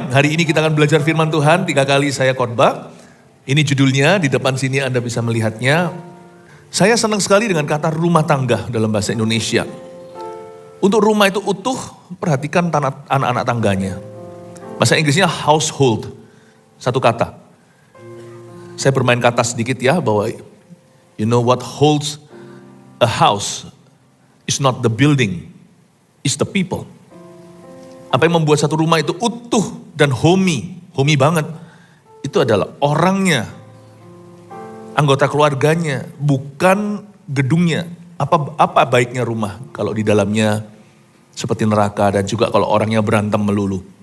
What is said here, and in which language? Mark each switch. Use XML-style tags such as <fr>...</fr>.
<id>Hari ini kita akan belajar firman Tuhan. 3 kali saya khotbah. Ini judulnya, di depan sini Anda bisa melihatnya. Saya senang sekali dengan kata rumah tangga dalam bahasa Indonesia. Untuk rumah itu utuh, perhatikan anak-anak tangganya. Bahasa Inggrisnya household, satu kata. Saya bermain kata sedikit ya, bahwa</id> <en>you know what holds a house is not the building, is the people.</en> <id>Apa yang membuat satu rumah itu utuh dan homey banget, itu adalah orangnya, anggota keluarganya, bukan gedungnya. Apa baiknya rumah kalau di dalamnya seperti neraka dan juga kalau orangnya berantem melulu.</id>